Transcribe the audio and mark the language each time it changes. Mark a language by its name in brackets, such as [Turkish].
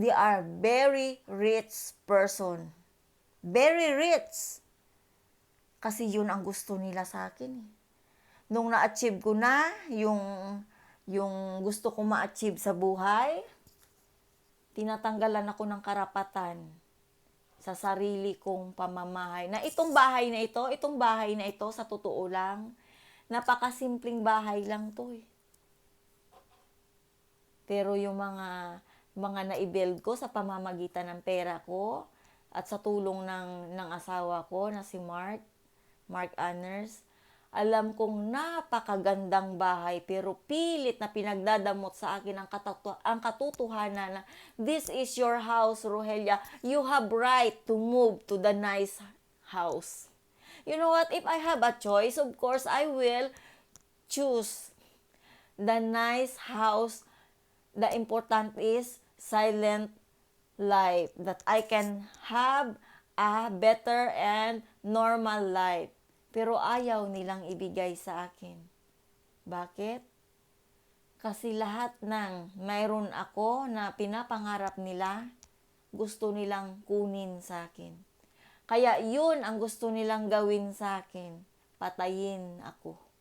[English] They are very rich person. Very rich. [Filipino] Kasi yun ang gusto nila sa akin. Nung na-achieve ko na yung gusto ko ma-achieve sa buhay, tinatanggalan ako ng karapatan sa sarili kong pamamahay. Na itong bahay na ito, sa totoo lang, napakasimpleng bahay lang to eh. Pero yung mga na-build ko sa pamamagitan ng pera ko at sa tulong ng asawa ko na si Mark Anners, alam kong napakagandang bahay pero pilit na pinagdadamot sa akin ang katotohanan na [English] this is your house, Rogelia. You have right to move to the nice house. You know what? If I have a choice, of course, I will choose the nice house. The important is silent life, that I can have a better and normal life. [Filipino] Pero ayaw nilang ibigay sa akin. Bakit? Kasi lahat ng mayroon ako na pinapangarap nila, gusto nilang kunin sa akin. Kaya yun ang gusto nilang gawin sa akin. Patayin ako.